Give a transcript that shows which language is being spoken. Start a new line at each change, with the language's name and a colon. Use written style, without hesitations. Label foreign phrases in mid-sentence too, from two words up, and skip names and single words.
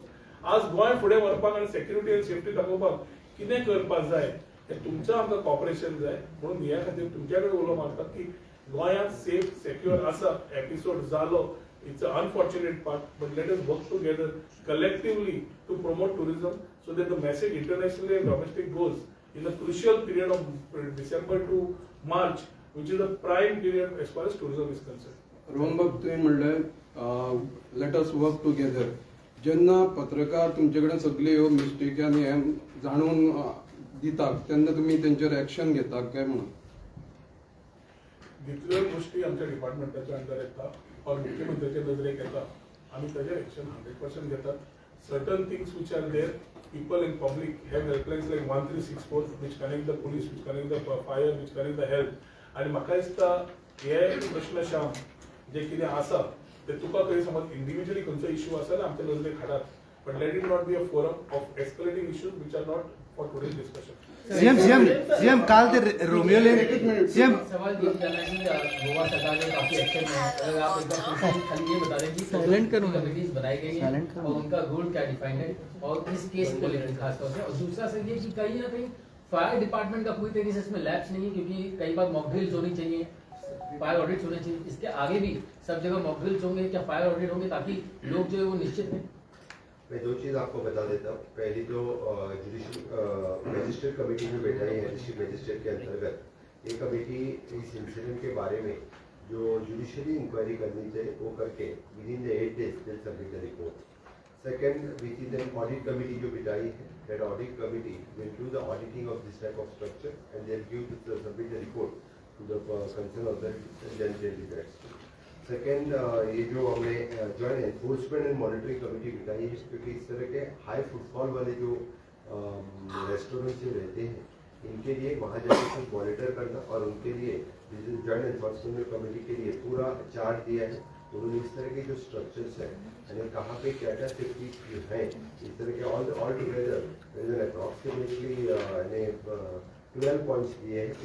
Konkani: आज गोंय फुडें व्हरपाक आनी सेक्युरिटी आनी सेफ्टी दाखोवपाक कितें करपाक जाय तुमचं आमकां कॉपरेशन जाय. म्हणून ह्या खातीर तुमच्या कडेन उलो मारता की गोंयांत
English: safe secure
Konkani: आसा. एपिसोड जालो,
English: it's a unfortunate part, but let us work together collectively to promote tourism so that the message internationally and domestic goes in the crucial period of December to March which is the prime period as far as tourism is concerned.
Konkani: रोहनबाब तुम्ही म्हणले
English: let us work together.
Konkani: जेन्ना पत्रकार तुमचे कडेन सगळे ह्यो मिस्टेक आनी हें जाणून दितात तेन्ना तुम्ही तेंचेर एक्शन घेतात काय म्हणून? जितल्यो गोष्टी आमच्या डिपार्टमेंटाच्या अंडर येतात और मुख्यमंत्र्याच्या नजरेक येता आमी ताजेर एक्शन 100% घेतात.
English: Certain things which are there, people in public have helplines like 1364 which connect the police, which connect the fire, which connect the health.
Konkani: आणि म्हाका दिसता हे प्रश्न श्याम जे कितें आसा ते तुका खंय समज इंडिव्हिज्युअली खंयचो इश्यू आसा जाल्यार आमच्या नजरेक हाडात,
English: but let it not be a forum of escalating issues which are not for today's discussion.
Konkani: सीएम काल ते रोमियो लेन सीएम
Hindi: सवाल ये करना कि गोवा सरकार ने काफी एक्शन लिया है. अगर आप एक बार खाली ये बता दें कि साइलेंट करूं कमिटीज बनाई गई हैं और उनका रोल क्या डिफाइंड है और इस केस को लेकर खासतौर से. और दूसरा सर ये कि कहीं ना कहीं
English: fire department
Hindi: का पूरी तरीके से इसमें लैप्स नहीं है क्योंकि कई बार
English: mock drills
Hindi: होनी चाहिए,
English: fire audits
Hindi: होने चाहिए. इसके आगे भी सब जगह
English: mock drills
Hindi: होंगे, क्या
English: fire audit
Hindi: होंगे ताकि लोग जो है वो निश्चित हैं. मैं दो चीज़ आपको बता देता हूँ. पहली तो
English: judicial magistrate committee
Hindi: जो बैठाई है
English: district magistrate
Hindi: के अंतर्गत ये कमेटी इस इंसिडेंट के बारे में जो
English: judicially inquiry
Hindi: करनी चाहिए वो करके
English: with in the 8 days will submit the report. second which is an audit committee
Hindi: जो बिठाई है,
English: that audit committee will do the auditing of this type of structure and they'll submit the report to the concerned authorities and then they'll be addressed.
Hindi: सेकेंड ये जो हमने
English: joint enforcement and monitoring committee
Hindi: बिठाई है क्योंकि इस तरह के
English: high footfall
Hindi: वाले जो रेस्टोरेंट जो रहते हैं इनके लिए वहाँ जाकर कुछ मॉनिटर करना और उनके लिए
English: joint enforcement committee
Hindi: के लिए पूरा चार्ज दिया है उन्होंने इस तरह के जो स्ट्रक्चर्स हैं यानी कहाँ पे क्या क्या सेफ्टी है इस तरह के
English: all together approximately
Hindi: यानी 12 पॉइंट्स दिए हैं।